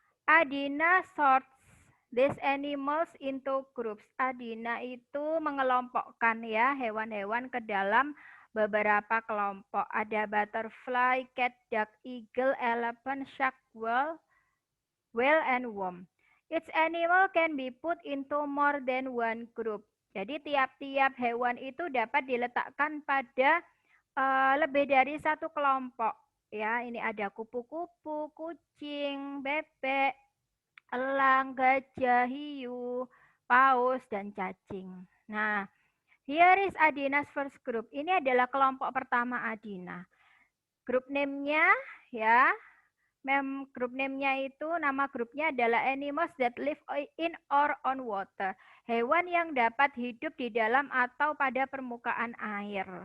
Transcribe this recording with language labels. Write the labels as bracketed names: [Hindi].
[English] Adina sorts these animals into groups. [Indonesian] Adina itu mengelompokkan ya hewan-hewan ke dalam beberapa kelompok. Ada [English] butterfly, cat, duck, eagle, elephant, shark, whale, and worm. Each animal can be put into more than one group. [Indonesian] Jadi tiap-tiap hewan itu dapat diletakkan pada lebih dari satu kelompok. Ya, ini ada kupu-kupu, kucing, bebek, elang, gajah, hiu, paus, dan cacing. [English] Nah, here is Adina's first group. [Indonesian] Ini adalah kelompok pertama Adina. Grup name-nya ya, grup name-nya itu nama grupnya adalah [English] animals that live in or on water. [Indonesian] Hewan yang dapat hidup di dalam atau pada permukaan air.